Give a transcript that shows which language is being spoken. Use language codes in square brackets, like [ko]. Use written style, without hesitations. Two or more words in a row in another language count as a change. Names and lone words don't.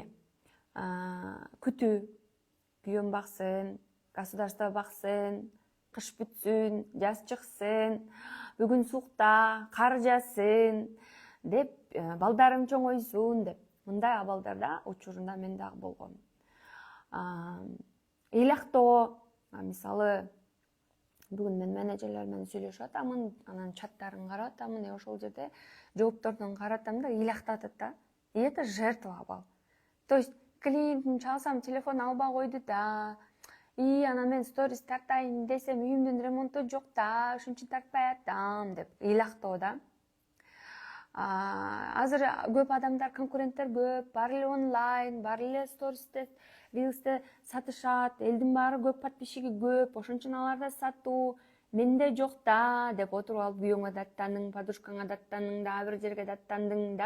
[ky] Күтүү, күйөөм баксын, государство баксын, кыш бүтсүн, жаз чыксын, бүгүн сукта, кар жаасын деп, балдарым чоңойсун деп. Мындай абалдарда учурунда мен дагы болгом. Ыйлактоо, мисалы, бүгүн мен менеджерлер менен сүйлөшүп атамын, анан чаттарын карап атамын, ошол жерде жооптордун карап атам да, ыйлактатат да. [ru] И это жертва [ky] абал. [ru] То есть [ky] клиентим чалсам телефон албай койду да. Анан мен сторис тартайын десем үйүмдүн ремонту жок да, ошон үчүн тартпай атам деп ыйлактоо да. Азыр көп адамдар, конкуренттер көп, баары эле онлайн, баары эле стористе, рилсте сатышат, элдин баары көп подписчиги көп, ошон үчүн аларда сатуу, менде жок да деп отуруп алып күйөөңө даттаның, подружкаңа даттаның, дагы бир жерге даттандың да.